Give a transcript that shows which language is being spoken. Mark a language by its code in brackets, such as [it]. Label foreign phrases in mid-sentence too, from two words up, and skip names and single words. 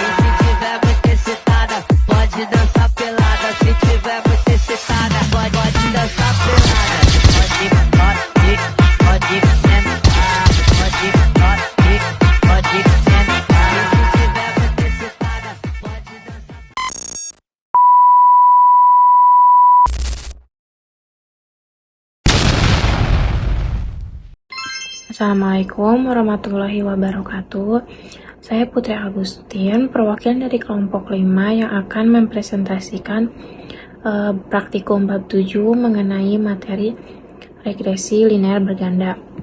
[pt] E se tiver muito excitada, pode dançar pelada. Se tiver muito excitada, pode dançar pelada. Pode sentar. Pode sentar. E se tiver muito excitada, pode dançar. [ar] السلام عليكم ورحمة الله وبركاته. [id] Saya Putri Agustin, perwakilan dari kelompok 5 yang akan mempresentasikan praktikum bab 7 mengenai materi regresi linear berganda.